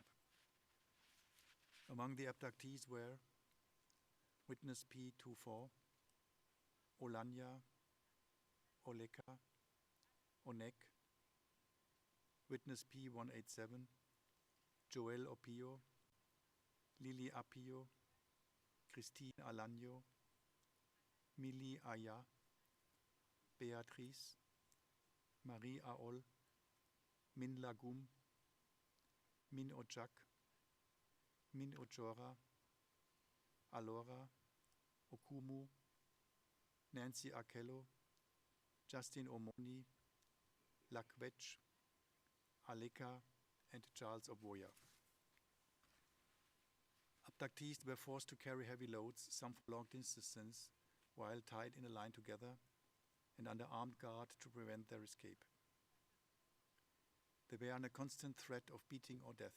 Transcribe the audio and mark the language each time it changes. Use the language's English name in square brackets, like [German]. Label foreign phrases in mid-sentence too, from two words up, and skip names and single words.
[English] Among the abductees were witness P24, Olanya, Oleka, Onek, witness P187, Joel Opio, Lili Apio, Christine Alanyo, Mili Aya, Beatrice, Marie Aol, Min Lagum, Min Ochak, Min Ochora, Alora, Okumu, Nancy Akello, Justine Omoni, Lakwetch, Aleka, and Charles Obwoya. Abductees were forced to carry heavy loads, some for long distances, while tied in a line together and under armed guard to prevent their escape. They were under constant threat of beating or death.